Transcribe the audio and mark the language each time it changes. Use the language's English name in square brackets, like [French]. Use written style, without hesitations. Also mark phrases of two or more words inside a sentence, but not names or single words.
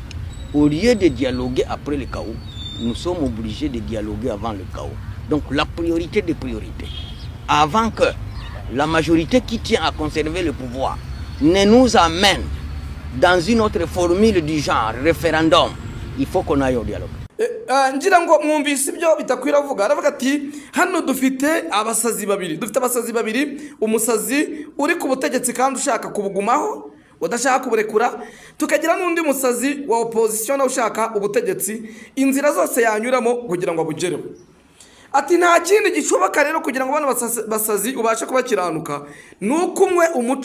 [French] Au lieu de dialoguer après le chaos, nous sommes obligés de dialoguer avant le chaos. Donc la priorité des priorités. Avant que la majorité qui tient à conserver le pouvoir ne nous amène dans une autre formule du genre référendum, il faut qu'on aille au dialogue. [Kinyarwanda] ngira ngo mwumvise ibyo bitakwira avuga aravuga ati hano dufite abasazi babiri umusazi uri ku butegetsi kandi ushaka kubugumaho udashaka kuburekura tukagira n'undi musazi wa opposition nawe ushaka ubutegetsi inzira zose yanyuramo kugira ngo abugereho ati nta kindi gishoboka rero kugira ngo bano basazi ubashe kubakiranuka nuko umwe umuca